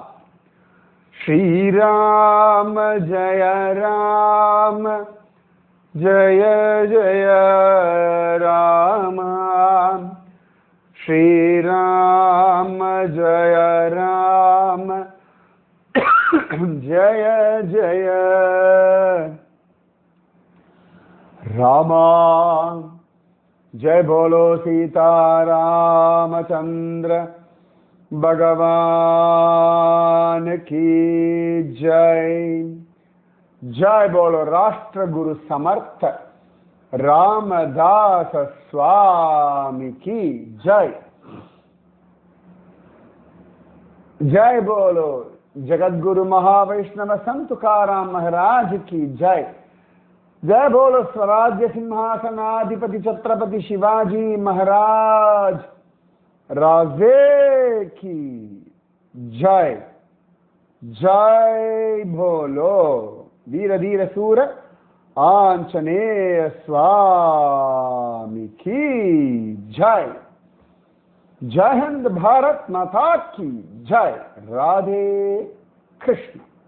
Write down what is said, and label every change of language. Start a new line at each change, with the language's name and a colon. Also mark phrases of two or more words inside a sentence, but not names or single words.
Sanskrit: श्रीराम जय राम जय जय राम. श्रीराम जय राम जय जय रामा.
Hindi: जय बोलो सीता रामचंद्र भगवान की जय. जय बोलो राष्ट्र गुरु समर्थ रामदास स्वामी की जय. जय बोलो जगद्गुरु महावैष्णव संत तुकाराम महाराज की जय. जय बोलो स्वराज्य सिंहासनाधिपति छत्रपति शिवाजी महाराज राजे की जय. जय बोलो वीर धीर सूर आंजनेय स्वामी की जय. जय हिंद भारत माता की जय. राधे कृष्ण.